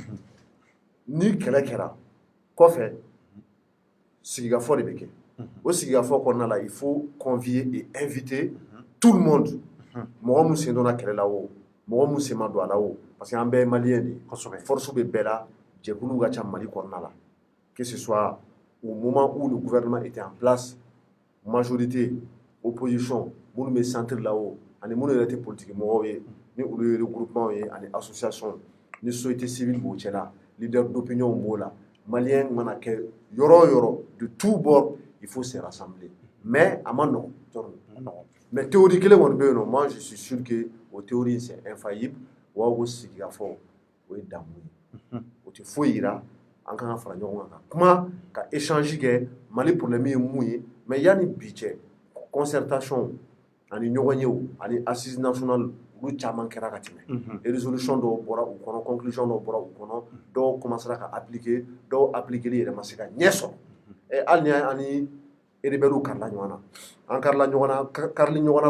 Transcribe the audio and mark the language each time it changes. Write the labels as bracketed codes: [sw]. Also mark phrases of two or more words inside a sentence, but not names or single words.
[bm] ni kɛlɛ kɛra kɔfɛ sigikafɔ de bɛ kɛ o sigikafɔ kɔnɔna la [fr] il faut convier et inviter tout le monde [bm] mɔgɔ min sen donna kɛlɛ la o mɔgɔ min sen ma don a la o parce que an bɛɛ ye maliyɛn de ye kosɛbɛ force bɛ bɛɛ la jɛkuluw ka ca Mali kɔnɔna la [fr] que ce soit au moment où le gouvernement était en place majorité opposition [bm] minnu bɛ centre la o ani minnu yɛrɛ tɛ politique mɔgɔw ye ni olu ye regroupement ye ani association ni [fr] société civile [bm] b'o cɛla [fr] leader d'opinion [bm] b'o la maliyɛn mana kɛ yɔrɔ o yɔrɔ [fr] de tout bord il faut se rassembler mais [bm] a ma nɔgɔn [fr] mais théorie [bm] kelen kɔni bɛ yen nɔ [fr] moi je suis sûr que [bm] o théorie [fr] c'est infaillible [bm] o b'a ko sigikafɔ o ye damu ye o tɛ foyi yira an kan ka fara ɲɔgɔn kan ka kuma ka échange kɛ Mali problème ye mun ye mais yanni bi cɛ concertation ani ɲɔgɔn yew ani [fr] assise nationale [bm] olu caman kɛra ka tɛmɛ résolution dɔw bɔra u kɔnɔ conclusion dɔw bɔra u kɔnɔ dɔw commencera ka appliquer dɔw appliquer yɛrɛ ma se ka ɲɛ sɔrɔ hali ni ani rebelles karila ɲɔgɔn na an karili ɲɔgɔn na